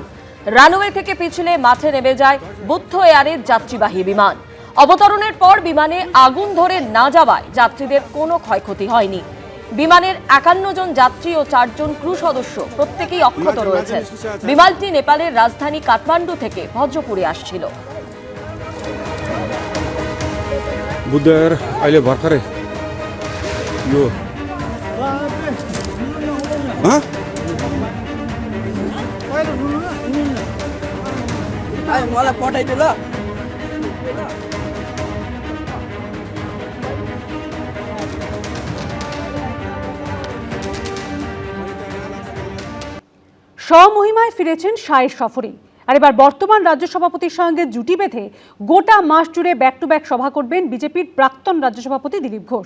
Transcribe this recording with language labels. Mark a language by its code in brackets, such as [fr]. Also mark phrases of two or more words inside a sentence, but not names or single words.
[bn] রানওয়ে থেকে পিছলে মাঠে নেমে যায় বুদ্ধ এয়ারের যাত্রীবাহী বিমান। অবতরণের পর বিমানে আগুন ধরে না যাওয়ায় যাত্রীদের কোনো ক্ষয়ক্ষতি হয়নি। বিমানের 51 জন যাত্রী ও 4 জন ক্রু সদস্য প্রত্যেকেই অক্ষত রয়েছেন। বিমানটি নেপালের রাজধানী কাঠমান্ডু থেকে ভজ্রপুরে আসছিল। [ne] बुद्धर अहिले भर्खरै यो मलाई पठाइदियो ल। [bn] স্বমহিমায় ফিরেছেন শাহের সফরে। আর এবার বর্তমান রাজ্য সভাপতির সঙ্গে জুটি বেঁধে গোটা মাস জুড়ে [en] back to back [bn] সভা করবেন বিজেপির প্রাক্তন রাজ্য সভাপতি দিলীপ ঘোষ।